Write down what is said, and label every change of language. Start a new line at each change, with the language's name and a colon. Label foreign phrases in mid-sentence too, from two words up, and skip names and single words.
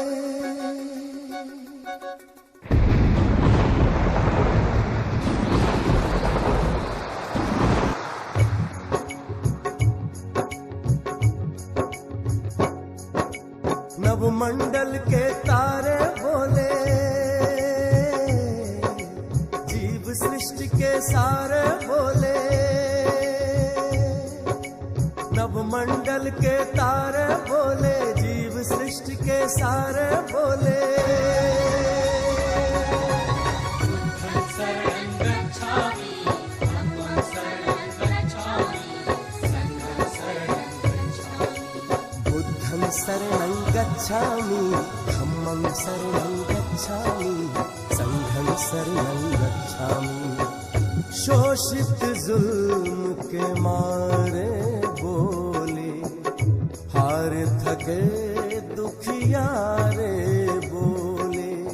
Hindi: नभमंडल के तारे बोले, जीव सृष्टि के सारे बोले। नभमंडल के तारे बोले, जीव सृष्टि के सारे बोले।
Pali: बुद्धं शरणं गच्छामि, धम्मं शरणं गच्छामि, संघं शरणं गच्छामि।
Hindi: शोषित जुल्म के मारे बोले, हार थके दुखियारे बोले।